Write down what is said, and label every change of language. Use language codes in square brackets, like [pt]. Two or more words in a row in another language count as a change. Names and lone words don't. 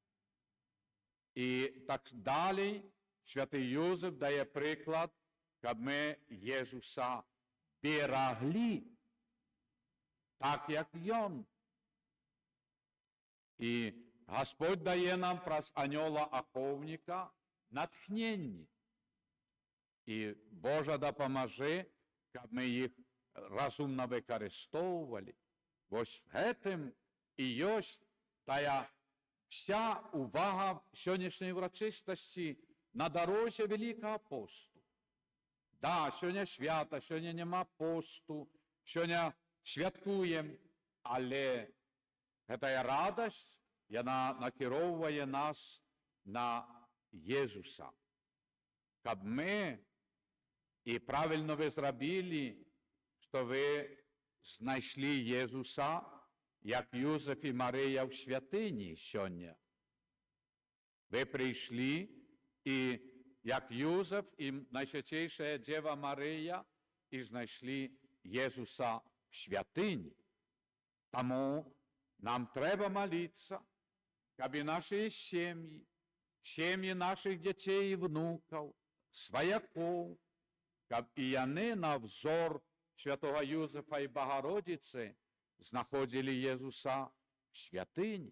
[uk] І так далі святий Юзеф дає приклад, щоб ми Єсуса берегли, так як він І Господь дає нам [be] праз анёла-ахоўніка натхненні. І Божа дапамажы, каб мы іх разумна выкарыстоўвалі. Вось гэтым і ёсць тая вся увага сённяшняй урачыстасці на дарозе Вялікага посту. Да, сёння свята, сёння няма посту, сёння святкуем, але гэтая радасць, яна накіроўвае нас на Езуса. Каб мы, [uk] і правильно ви [be] зрабілі, што ви знайшлі Езуса, як Юзеф і Марыя ў святыні сёння. [uk] Ви прийшли, і як Юзеф і Найсвятейшая Дева Марія, і знайшлі Езуса в святыні. [be] Таму нам трэба маліцца, каб і нашыя сем'і, сем'і наших дзяцей і внукаў, сваякоў, каб і яны на взор святого Юзефа і Богородицы знаходзілі Езуса в святыні.